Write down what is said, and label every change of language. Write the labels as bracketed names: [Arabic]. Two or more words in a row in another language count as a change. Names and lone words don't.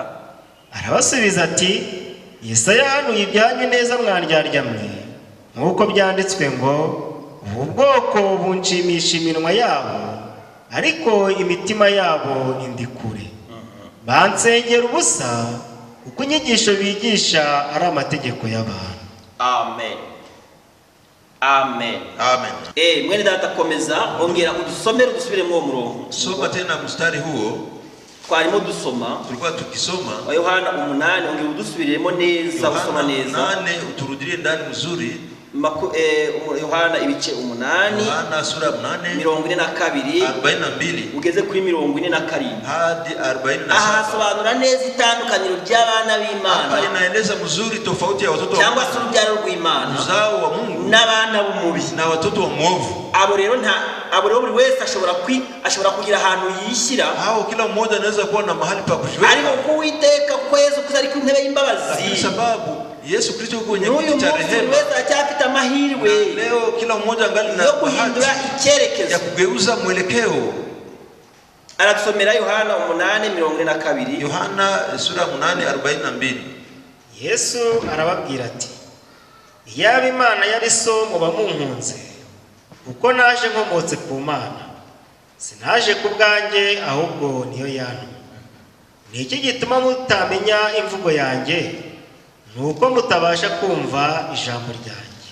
[Kinyarwanda] Arabasubiza ati, Yesaya yahanuye ibyanyu neza mwandyaryammye, nk'uko byanditswe ngo, ubu bwoko bunshimisha iminwa yabo, ariko imitima yabo indi kure. Bansengera ubusa, kuko inyigisho bigisha ari amategeko y'abantu. Amen. Amen. Amen. Mwene data komeza, ongera udusomere udusubiremo uwo murongo. [Swahili] Soma tena mstari huo. [Kinyarwanda] Twarimo dusoma, [Swahili] tulikuwa tukisoma [Kinyarwanda] wa Yohana 8, ongera udusubiremo neza, usoma neza. [Swahili] 8 uturudilie ndani mzuri. [Kinyarwanda] Yohana ibice 8, [Swahili] Yohana sura 8 [Kinyarwanda] 42 ugeze kuri 42 [Swahili] hadi 47. [Kinyarwanda] Ahasobanura neza itandukaniro ry'abana b'Imana. [Swahili] Hapa inaeleza mzuri tofauti ya watoto [Kinyarwanda] cyangwa se urubyaro rw'Imana, [Swahili] uzao wa Mungu, [Kinyarwanda] n'abana b'umubi, [Swahili] na watoto wa mwovu. [Kinyarwanda] Abo rero buri wese ashobora kugira ahantu yishyira. [Swahili] Hao kila mmoja anaweza kuwa na mahali pa kujiweka. [Kinyarwanda] Ariko kuwiteka ko Yesu Kristo ari ku ntebe y'imbabazi, [Swahili] sababu Yesu Kristo kwenye kiti cha rehema, [Kinyarwanda] aracyafite amahirwe. [Swahili] Leo kila mmoja angali na [Kinyarwanda] kuhindura icyerekezo, [Swahili] ya kugeuza mwelekeo. [Kinyarwanda] Aratusomera Yohana 8:42. [Swahili] Yohana sura 8:42. [Kinyarwanda] Yesu arababwira ati, iyaba Imana yari so muba munkunze, kuko naje nkomotse ku Mana, sinaje ku bwanjye ahubwo niyo yantumye. ni iki gituma mutamenya imvugo yanjye? Nuko mutabasha kumva ijambo ryanjye.